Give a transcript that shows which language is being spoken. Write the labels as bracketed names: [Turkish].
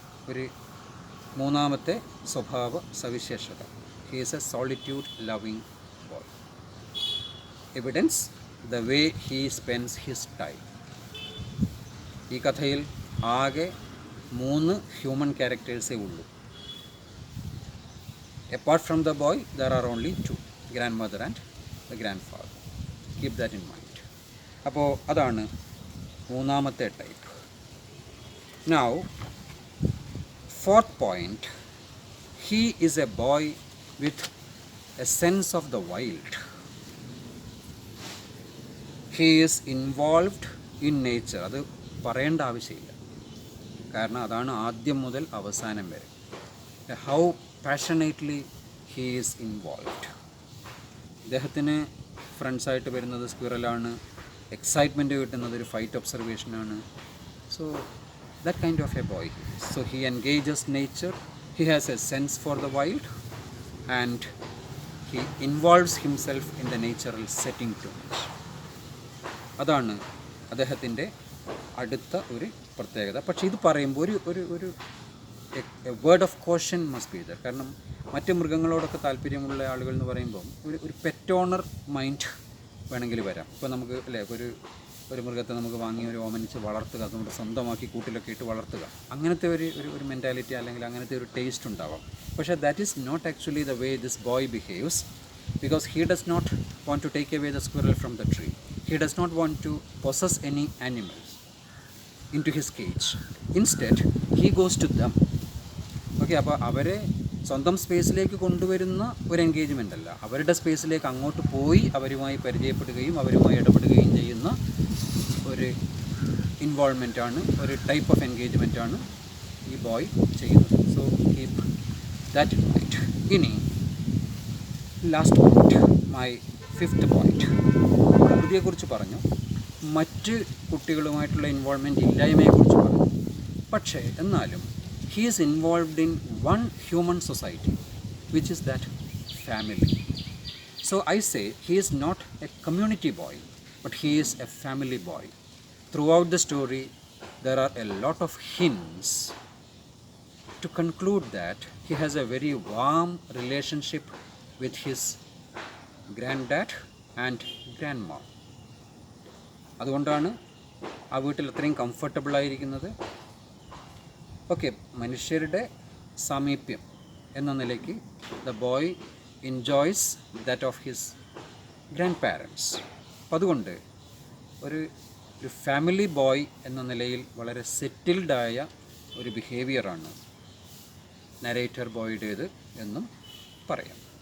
[Malayalam] ഒരു മൂന്നാമത്തെ സ്വഭാവ സവിശേഷത, [English] He is a solitude loving boy. Evidence, the way he spends his time. [Malayalam] ഈ കഥയിൽ ആകെ 3 ഹ്യൂമൻ ക്യാരക്ടേഴ്സേ ഉള്ളൂ. [English] Apart from the boy, there are only 2, grandmother and the grandfather. Keep that in mind. [Malayalam] അപ്പോൾ അതാണ് മൂന്നാമത്തെ type. [English] Now, 4th point, he is a boy with a sense of the wild. He is involved in nature. [Malayalam] അത് പറയേണ്ട ആവശ്യമില്ല, കാരണം അതാണ് ആദ്യം മുതൽ അവസാനം വരെ. [English] how passionately he is involved. [Malayalam] അദ്ദേഹത്തിന് ഫ്രണ്ട്സായിട്ട് വരുന്നത് സ്ക്വിറലാണ്, എക്സൈറ്റ്മെൻറ്റ് കിട്ടുന്നത് ഒരു fight ഒബ്സർവേഷനാണ്. [English] So that kind of a boy. So he engages nature, he has a sense for the wild, and he involves himself in the natural setting too much. [Malayalam] അതാണ് അദ്ദേഹത്തിൻ്റെ അടുത്ത ഒരു പ്രത്യേകത. പക്ഷേ ഇത് പറയുമ്പോൾ [English] ഒരു word of caution must be there. [Malayalam] കാരണം മറ്റ് മൃഗങ്ങളോടൊക്കെ താല്പര്യമുള്ള ആളുകൾ എന്ന് പറയുമ്പം ഒരു പെറ്റ് ഓണർ മൈൻഡ് വേണമെങ്കിൽ വരാം. ഇപ്പോൾ നമുക്ക് അല്ലേ ഒരു മൃഗത്തെ നമുക്ക് വാങ്ങി ഒരു ഓമനിച്ച് വളർത്തുക, അത് നമ്മുടെ സ്വന്തമാക്കി കൂട്ടിലൊക്കെ ഇട്ട് വളർത്തുക, അങ്ങനത്തെ ഒരു മെൻറ്റാലിറ്റി അല്ലെങ്കിൽ അങ്ങനത്തെ ഒരു ടേസ്റ്റ് ഉണ്ടാവാം. [English] പക്ഷേ that is not actually the way this boy behaves, because he does not want to take away the squirrel from the tree. He does not want to possess any animals into his cage. Instead, he goes to them. [Malayalam] Okay, അപ്പോൾ അവരെ സ്വന്തം സ്പേസിലേക്ക് കൊണ്ടുവരുന്ന ഒരു engagement അല്ല, അവരുടെ സ്പേസിലേക്ക് അങ്ങോട്ട് പോയി അവരുമായി പരിചയപ്പെടുകയും അവരുമായി ഇടപെടുകയും ചെയ്യുന്ന ഒരു ഇൻവോൾവ്മെൻറ്റാണ്, ഒരു ടൈപ്പ് ഓഫ് എൻഗേജ്മെൻറ്റാണ് ഈ ബോയ് ചെയ്യുന്നത്. [English] So keep that in mind. ഇനി last point, my fifth point. [Malayalam] പ്രകൃതിയെക്കുറിച്ച് പറഞ്ഞു, മറ്റ് കുട്ടികളുമായിട്ടുള്ള ഇൻവോൾവ്മെൻറ്റ് ഇല്ലായ്മയെക്കുറിച്ച് പറഞ്ഞു. പക്ഷേ എന്നാലും [English] he is involved in one human society, which is that family. So I say he is not a community boy, but he is a family boy. Throughout the story there are a lot of hints to conclude that he has a very warm relationship with his granddad and grandma. [Malayalam] അതുകൊണ്ടാണ് ആ വീട്ടിൽ അത്രയും comfortable ആയിരിക്കുന്നത്. Okay, മനുഷ്യരുടെ സാമീപ്യം എന്ന നിലയ്ക്ക് [English] The boy enjoys that of his grandparents. [Malayalam] അപ്പം അതുകൊണ്ട് ഒരു ഫാമിലി ബോയ് എന്ന നിലയിൽ വളരെ സെറ്റിൽഡായ ഒരു ബിഹേവിയറാണ് നരേറ്റർ ബോയുടേത് എന്നും പറയാം.